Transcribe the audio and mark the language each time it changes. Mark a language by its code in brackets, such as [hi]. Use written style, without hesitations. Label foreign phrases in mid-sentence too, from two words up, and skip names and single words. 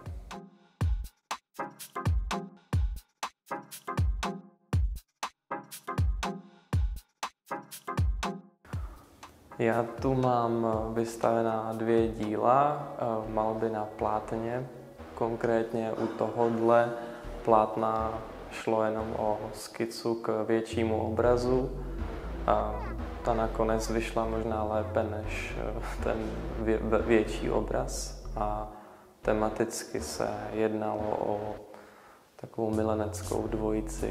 [sk] Ja tu mám vystavená 2 díla v malbe na plátne. [cs] Konkrétne u tohohle plátna šlo jenom o skicu k většímu obrazu. A ta nakonec vyšla možná lépe než ten větší obraz. A tematicky se jednalo o takovou mileneckou dvojici.